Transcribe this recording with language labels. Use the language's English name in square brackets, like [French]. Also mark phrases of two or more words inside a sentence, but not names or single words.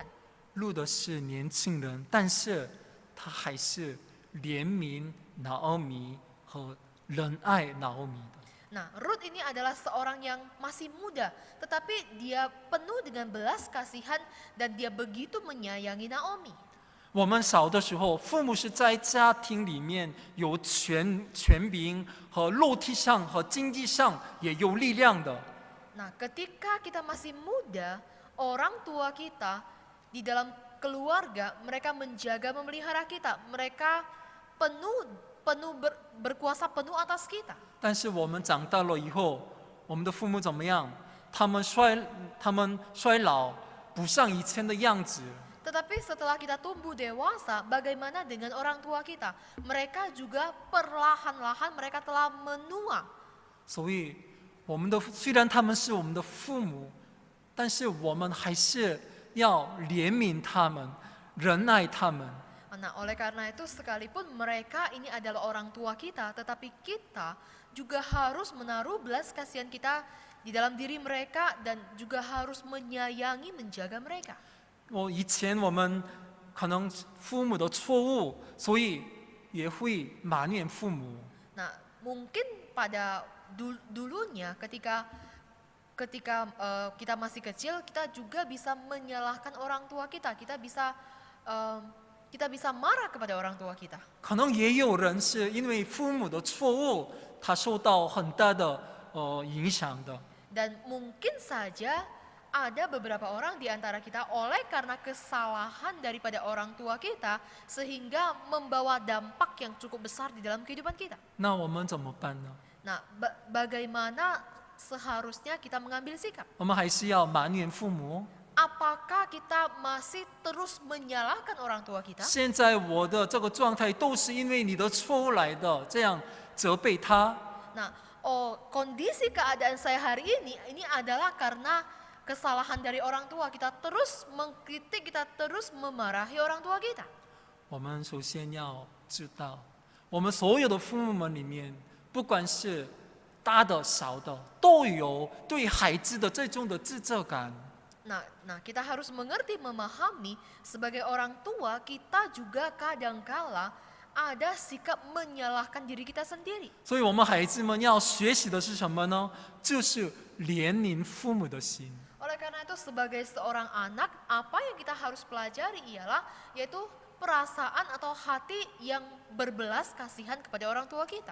[Chinese] 路德是年轻人，但是他还是怜悯拿俄米和仁爱拿俄米的。 [Indonesian] Nah, Rut ini adalah seorang yang masih muda, tetapi dia penuh dengan belas kasihan dan dia begitu menyayangi Naomi. [Chinese] 我们小的时候，父母是在家庭里面有权柄和肉体上和经济上也有力量的。 [Indonesian] Nah, ketika kita masih muda, orang tua kita di dalam keluarga, mereka menjaga, memelihara kita. Mereka berkuasa penuh atas kita. [Chinese] 但是我们长大了以后，我们的父母怎么样？他们衰老，不像以前的样子。 [Indonesian] Tetapi setelah kita tumbuh dewasa, bagaimana dengan orang tua kita? Mereka juga perlahan-lahan mereka telah menua. [Chinese] 所以，虽然他们是我们的父母，但是我们还是要怜悯他们，仁爱他们。 [Indonesian] Nah, oleh karena itu sekalipun mereka ini adalah orang tua kita, tetapi kita juga harus menaruh belas kasihan kita di dalam diri mereka dan juga harus menyayangi, menjaga mereka. [Chinese] 以前我们可能父母的错误，所以也会埋怨父母。 [Indonesian] Nah, mungkin pada dulunya ketika kita masih kecil, kita juga bisa menyalahkan orang tua kita. Kita bisa marah kepada orang tua kita. [Chinese] 可能也有人是因为父母的错误，他受到很大的影响的。 [Indonesian] Dan mungkin saja ada beberapa orang di antara kita oleh karena kesalahan daripada orang tua kita sehingga membawa dampak yang cukup besar di dalam kehidupan kita. [Chinese] 那我们怎么办呢？ [Indonesian] Nah, bagaimana seharusnya kita mengambil sikap? [Chinese] 我们还是要埋怨父母。 [Indonesian] Apakah kita masih terus menyalahkan orang tua kita? [Chinese] 现在我的这个状态都是因为你的错误来的，这样责备他。 [Indonesian] Nah, kondisi keadaan saya hari ini adalah karena kesalahan dari orang tua. Kita terus mengkritik, kita terus memarahi orang tua kita. [Chinese] 我们首先要知道，我们所有的父母们里面，不管是大的小的，都有对孩子的这种的自责感。 [Indonesian] Nah, kita harus mengerti, memahami sebagai orang tua kita juga kadangkala ada sikap menyalahkan diri kita sendiri. [Chinese] 所以我们孩子们要学习的是什么呢？就是怜悯父母的心。 [Indonesian] Oleh karena itu sebagai seorang anak, apa yang kita harus pelajari ialah yaitu perasaan atau hati yang berbelas kasihan kepada orang tua kita.